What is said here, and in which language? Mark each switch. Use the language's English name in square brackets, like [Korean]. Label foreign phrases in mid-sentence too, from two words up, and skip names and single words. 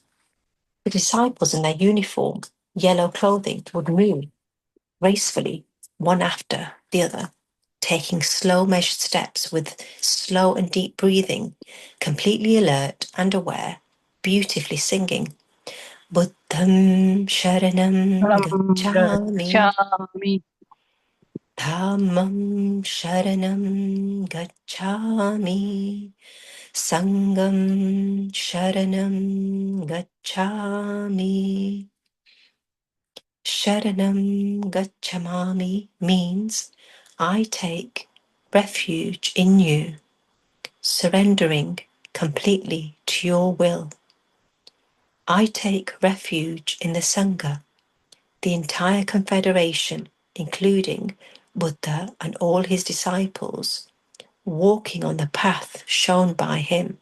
[English] The disciples in their uniform, yellow clothing, would move gracefully, one after the other, taking slow, measured steps with slow and deep breathing, completely alert and aware, beautifully singing, [Pali] Buddham Sharanam Gacchami, Gacchami. Dhammam Sharanam Gacchami, Sangam Sharanam Gacchami. Sharanam Gacchami [English] means I take refuge in you, surrendering completely to your will. I take refuge in the Sangha, the entire confederation, including Buddha and all his disciples, walking on the path shown by him.